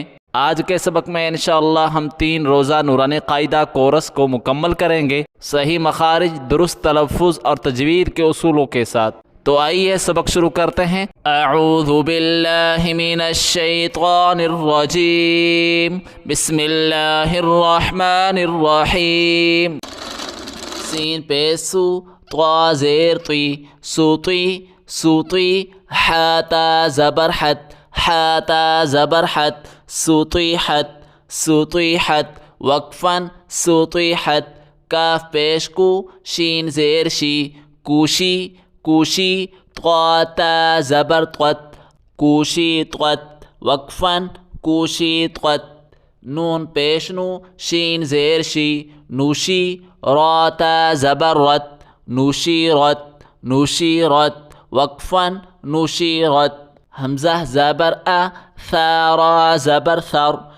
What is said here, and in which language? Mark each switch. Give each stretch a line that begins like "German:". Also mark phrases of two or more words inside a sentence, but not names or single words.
Urdu: آج کے سبق میں انشاءاللہ ہم 3 روزہ نورانی قاعدہ کورس کو مکمل کریں گے، صحیح مخارج، درست تلفظ اور تجوید کے اصولوں کے ساتھ۔ تو آئیے سبق شروع کرتے ہیں۔
Arabic: اعوذ باللہ من الشیطان الرجیم، بسم اللہ الرحمن الرحیم۔
Urdu: سین پہ سو، طا زیر طی، سوطی سوطی، حا تا زبر حت، حا تا زبر حت، سوطیحت سوطیحت، وقفاً سوطیحت، کاف پیش کو، شین زیر شی، کوشی کوشی، طا تا زبر طت، کوشی طت، وقفاً کوشی طت، نون پیش نو، شین زیر شی، نوشی، را تا زبر رت، نوشی رت نوشی رت، وقفاً نوشی رت، حمزہ زبر ا، ثارا زبر ثر،